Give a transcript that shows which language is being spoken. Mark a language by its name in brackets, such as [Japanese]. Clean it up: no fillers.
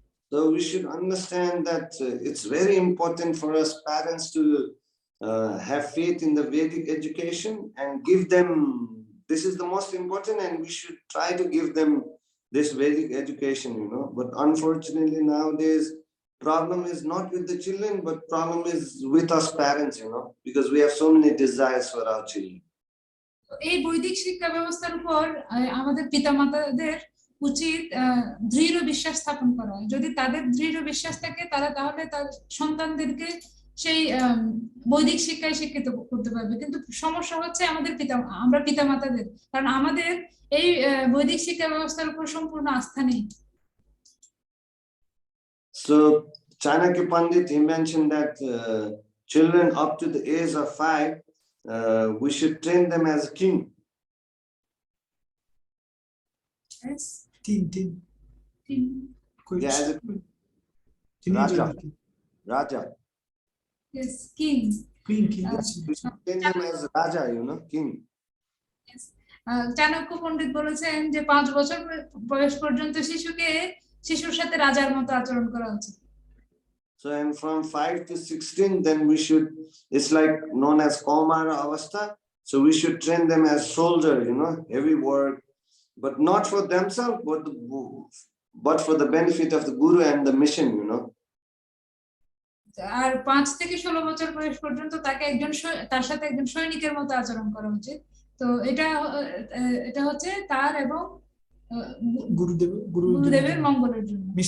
[English] So we should understand that it's very important for us parents to have faith in the Vedic education and give them, this is the most important, and we should try to give them this Vedic education, you know. But unfortunately nowadays, problem is not with the children, but problem is with us parents, you know, because we have so many desires for our children. [Bangla] এই বৈদিক শিক্ষা ব্যবস্থার উপর আমাদের পিতামাতাদের উচিত দৃঢ় বিশ্বাস স্থাপন করা। যদি তাদের দৃঢ় বিশ্বাস থাকে তাহলে তার সন্তানদেরকে সেই বৈদিক শিক্ষায় শিক্ষিত করতে পারবে। কিন্তু সমস্যা হচ্ছে আমরা পিতামাতাদের, কারণ আমাদের এই বৈদিক শিক্ষা ব্যবস্থার উপর সম্পূর্ণ আস্থা নেই। [English] So Chanakya Pandit, he mentioned that children up to the age of 5, we should train them as a king. Yes. Teen. Yeah, as a Teenager. Raja. Yes, king. Queen. We should train them as Raja, you know, king. Yes. [Bangla] Chanakya পণ্ডিত বলেছেন যে 5 বছর বয়স পর্যন্ত শিশুর সাথে রাজার মতো আচরণ করা উচিত। [English] So and from 5 to 16, then we should, it's like known as Kaumara Avastha. So we should train them as soldier, you know, heavy work, but not for themselves, but for the benefit of the Guru and the mission, you know. [Bangla] আর 5 থেকে 16 বছর বয়স পর্যন্ত তার সাথে একজন সৈনিকের মতো আচরণ করা উচিত। তো এটা হচ্ছে তার এবং গুরুদেবের মঙ্গলের জন্য,